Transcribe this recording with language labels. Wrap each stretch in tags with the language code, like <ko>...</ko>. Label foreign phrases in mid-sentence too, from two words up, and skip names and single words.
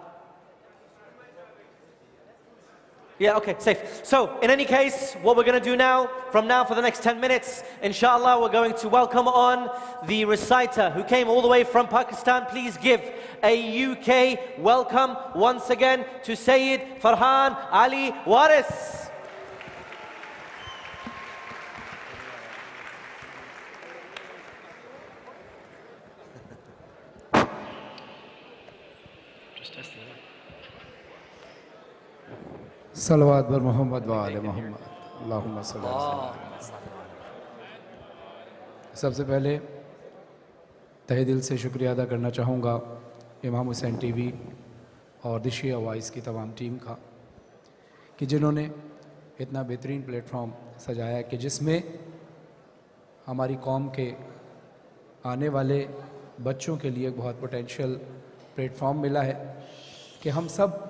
<en>Yeah, okay, safe. So, in any case, what we're going to do now, from now for the next 10 minutes, inshallah, we're going to welcome on the reciter who came all the way from Pakistan. Please give a UK welcome once again to Sayyid Farhan Ali Waris.</en> <fa>صلوات بر محمد و آل محمد</fa> <ar>اللہم صلی اللہ علیہ وسلم.</ar> <ur>سب سے پہلے تہہ دل سے شکریہ ادا کرنا چاہوں گا امام حسین ٹی وی اور دی شیعہ وائس کی تمام ٹیم کا کہ جنہوں نے اتنا بہترین پلیٹ فارم سجایا کہ جس میں ہماری قوم کے آنے والے بچوں کے لیے بہت</ur> <en>potential platform</en> <ur>ملا ہے کہ ہم سب</ur>